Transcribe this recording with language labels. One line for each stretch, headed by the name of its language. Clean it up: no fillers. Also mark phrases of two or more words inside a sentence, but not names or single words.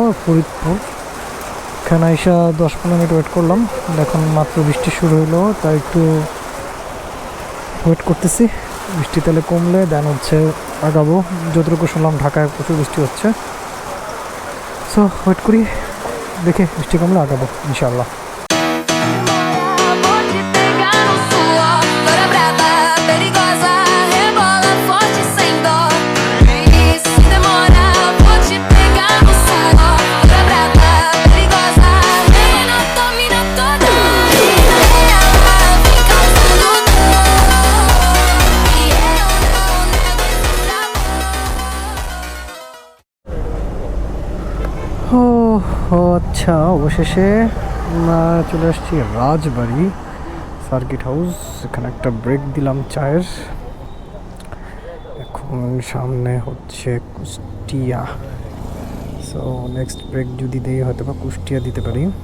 Bangla: ফরিদপুর এখানে এসে 10-15 মিনিট ওয়েট করলাম, এখন মাত্র বৃষ্টি শুরু হলো, তাই একটু ওয়েট করতেছি। বৃষ্টি তাহলে কমলে দেন হচ্ছে আগাবো। যতটুকু শুনলাম ঢাকায় প্রচুর বৃষ্টি হচ্ছে,
English: so wait
Bangla: করি, দেখে বৃষ্টি কমলে আগাবো ইনশাআল্লাহ।
Portuguese: Vou te pegar no suor, toda brava, perigosa, rebola forte sem dó. E se demorar, vou te pegar no suor, toda brava, perigosa, veneno domina toda. Ela vem causando dor, e eu não nego esse sabor.
Bangla: আচ্ছা, অবশেষে আমরা চলে আসছি রাজবাড়ি সার্কিট হাউস। এখানে একটা ব্রেক দিলাম চায়ের। এখন সামনে হচ্ছে কুষ্টিয়া,
English: so next break
Bangla: যদি দেই হয়তো বা কুষ্টিয়া দিতে পারি।